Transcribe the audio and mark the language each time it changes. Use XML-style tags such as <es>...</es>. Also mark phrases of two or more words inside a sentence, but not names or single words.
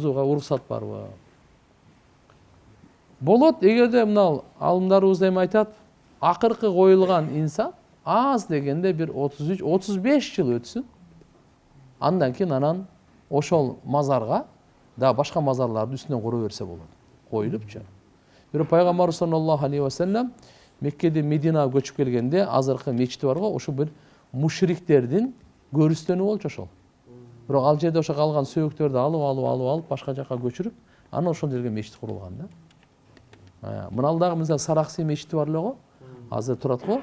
<ky>Болот, эгерде мына алымдарыбыз эми айтат, акыркы коюлган инсан аз дегенде бир 33-35 жыл өтсүн. Андан кийин анан ошол мазарга да башка мазарларды үстүнөн кура берсе болот. Коюлупчу. Бирок пайгамбар</ky> <ar>صلى الله عليه وسلم</ar> <ky>Меккеде Мединага көчүп келгенде азыркы мечити бар го, ошо бир мушриктердин көрүстөнү болчу ошол. Бирок ал жерде ошо калган сөйөктөрдү алып башка жака көчүрүп, анан ошол жерге мечит курулган да. Мыналдагы мисалы Саракси мечити бар эле го, азыр турат го.</ky>